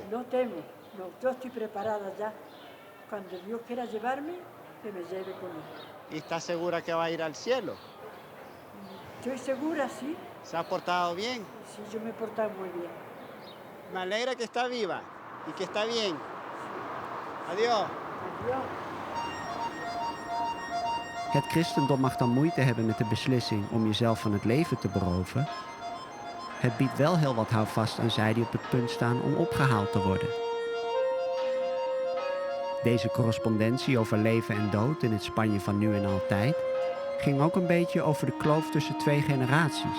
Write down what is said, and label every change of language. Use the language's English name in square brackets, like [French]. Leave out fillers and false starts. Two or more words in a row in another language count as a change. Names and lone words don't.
[Spanish] No temo, no, yo estoy preparada ya. Cuando Dios quiera llevarme, que me lleve con él. ¿Y está segura que va a ir al cielo? Estoy segura, sí. ¿Se ha portado bien? Sí, yo me he portado muy bien. Me alegra que está viva y que está bien. Adiós. Adiós. [Dutch] Het christendom mag dan moeite hebben met de beslissing om jezelf van het leven te beroven. Het biedt wel heel wat houvast aan zij die op het punt staan om opgehaald te worden. Deze correspondentie over leven en dood in het Spanje van nu en altijd ging ook een beetje over de kloof tussen 2 generaties.